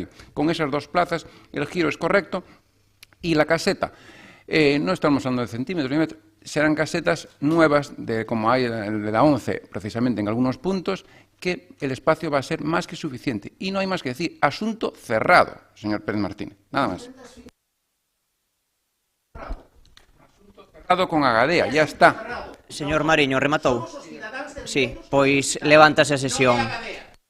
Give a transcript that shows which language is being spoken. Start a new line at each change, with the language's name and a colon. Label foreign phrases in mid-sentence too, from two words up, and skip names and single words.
Spanish: Con esas dos plazas el giro es correcto y la caseta, no estamos hablando de centímetros ni metros, serán casetas nuevas, como hay de la 11, precisamente en algunos puntos, que el espacio va a ser más que suficiente. Y no hay más que decir, asunto cerrado, señor Pérez Martínez, nada más. Asunto cerrado con Agadea, ya está.
Galician: Señor Mariño, rematou? Sí, pois levántase a sesión.